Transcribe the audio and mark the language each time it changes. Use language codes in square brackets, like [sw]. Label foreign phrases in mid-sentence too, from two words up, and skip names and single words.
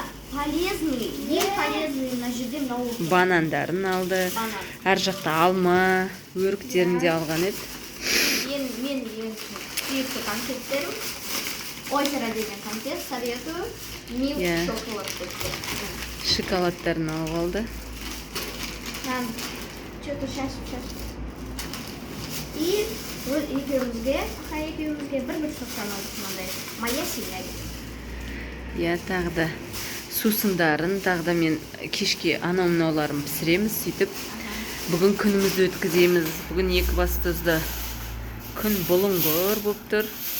[kk] Полезный, ең полезный мына жерде мынау. Банандарын алды. Әр жақта алма, өріктерін де алған еді. Мен сүйікті конфеттерім. Озеро деген конфет, советую. [en] milk chocolate. [kk] Шоколадтарын алып алды. [ru] Что-то сейчас. [kk] И екеуімізге бір соқтан алдық мынандай. [ru] Моя семья. [kk] Тағы да сусындарын, тағы да мен кешке мынауларын пісіреміз, сөйтіп бүгін күнімізді өткіземіз. Бүгін екібастұзда күн бұлыңғыр болып тұр.